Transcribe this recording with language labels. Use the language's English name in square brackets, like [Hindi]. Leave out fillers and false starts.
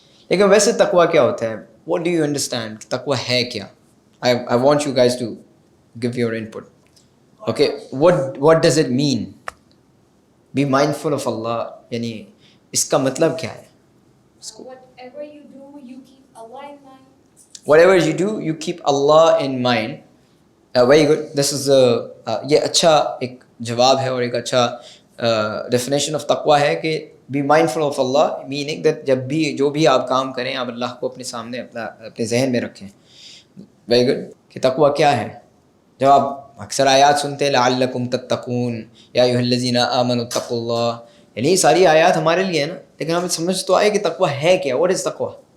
[Urdu] لیکن ویسے تقوی کیا ہوتا ہے, [English] what do you understand, [Urdu] تقوی ہے کیا؟ [English] I want you guys to give your input. Okay, what does it mean? Be mindful of Allah, [Urdu] یعنی اس کا مطلب کیا ہے؟ [English] Whatever you do, you keep Allah in mind. Whatever you do, you keep Allah in mind. Very good. This is [Urdu] یہ اچھا ایک جواب ہے اور ایک اچھا definition of تقوی ہے کہ [English] be mindful of Allah, meaning that [Urdu] جو بھی آپ کام کریں آپ اللہ کو اپنے سامنے اپنے ذہن میں رکھیں. [English] Very good. [Urdu] کہ تقوی کیا ہے؟ جب آپ اکثر آیات سنتے ہیں [Arabic] لعلکم تتقون, یا ایھا الذین آمنوا اتقوا اللہ, [Urdu] یعنی یہ ساری آیات ہمارے لیے ہیں نا, لیکن ہمیں سمجھ تو آئے کہ تقوی ہے کیا, [English] What is تقوی؟